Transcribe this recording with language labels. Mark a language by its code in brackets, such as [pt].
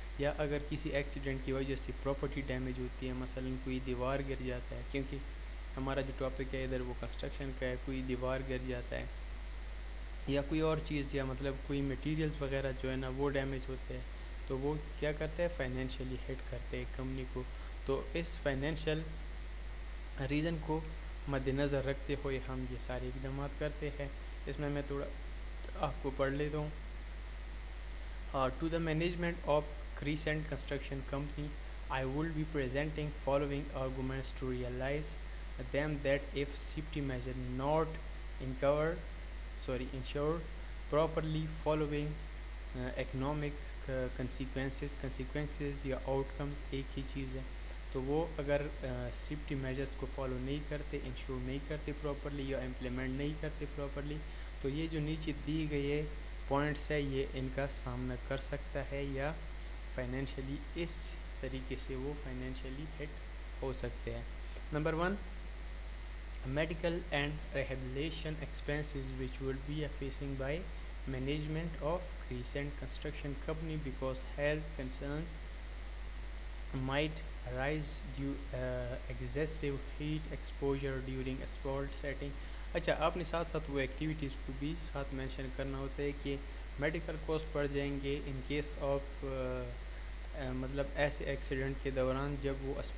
[ur] یا اگر کسی ایکسیڈنٹ کی وجہ سے پراپرٹی ڈیمیج ہوتی ہے، مثلا کوئی دیوار گر جاتا ہے، کیونکہ ہمارا جو ٹاپک ہے ادھر وہ کنسٹرکشن کا ہے، کوئی دیوار گر جاتا ہے یا کوئی اور چیز یا مطلب کوئی میٹیریلز وغیرہ جو ہے نا وہ ڈیمیج ہوتے ہیں، تو وہ کیا کرتے ہیں، فائنینشیلی ہٹ کرتے ہیں کمپنی کو. تو اس فائنینشیل ریزن کو مد نظر رکھتے ہوئے ہم یہ سارے اقدامات کرتے ہیں. اس میں تھوڑا آپ کو پڑھ لیتا ہوں. [en] to the management of crescent construction company I will be presenting following arguments to realize them that if safety measure not ensured properly following economic consequences یا outcomes [ur] ایک ہی چیز ہے. تو وہ اگر سیفٹی میجرس کو فالو نہیں کرتے, انشور نہیں کرتے پراپرلی یا امپلیمنٹ نہیں کرتے پراپرلی, تو یہ جو نیچے دی گئی ہے پوائنٹس ہے یہ ان کا سامنا کر سکتا ہے یا فائنینشلی اس طریقے سے وہ فائنینشلی ہٹ ہو سکتے ہیں. [en] Number 1, medical and rehabilitation expenses which would be facing by management of recent construction company because health concerns might arise due excessive heat exposure during sport setting. [ur] اچھا, آپ نے ساتھ ساتھ وہ ایکٹیویٹیز کو بھی ساتھ مینشن کرنا ہوتا ہے کہ میڈیکل کوسٹ پڑ جائیں گے [en] in case of [ur] مطلب ایسے ایکسیڈنٹ کے دوران جب وہ